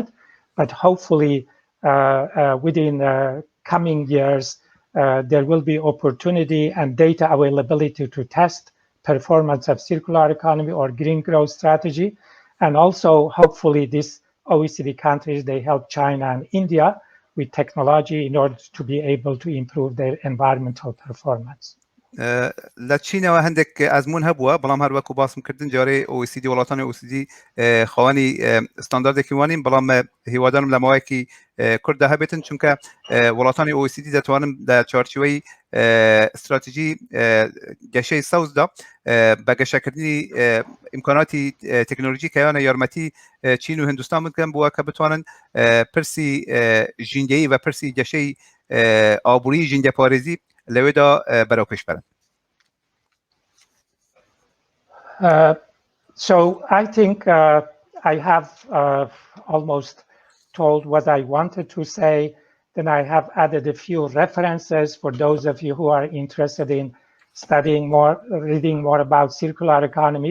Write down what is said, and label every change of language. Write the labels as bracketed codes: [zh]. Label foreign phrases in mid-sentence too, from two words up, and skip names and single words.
[en] But hopefully within coming years, there will be opportunity and data availability to test performance of circular economy or green growth strategy. And also, hopefully, these OECD countries, they help China and India with technology in order to be able to improve their environmental performance. [ckb] لە چینەوە هەندێک ئەزمون هەبووە بەڵام هەروەکو باسم کردن جارێ OECD وڵاتانی OECD خاوەنی ستانداردێکی وانین بەڵام هیوادارم لە ماوەیەکی کورددا هەبێتن چونکە وڵاتانی OECD دەتوانن لە چارچوبەی استراتیژی گەشەی سەوزدا بە گەشەکردنی ئیمکاناتی تەکنۆلۆژی کەیانە یارمەتی چین و هندستان بکەن بووە کە بتوانن پرسی ژینگەیی و پرسی گەشەی ئابووری ژینگەپارێزی لەوێدا بەرەو پێش بەرن. [en] So I think I have almost told what I wanted to say. Then I have added a few references for those of you who are interested in studying more, reading more about circular economy.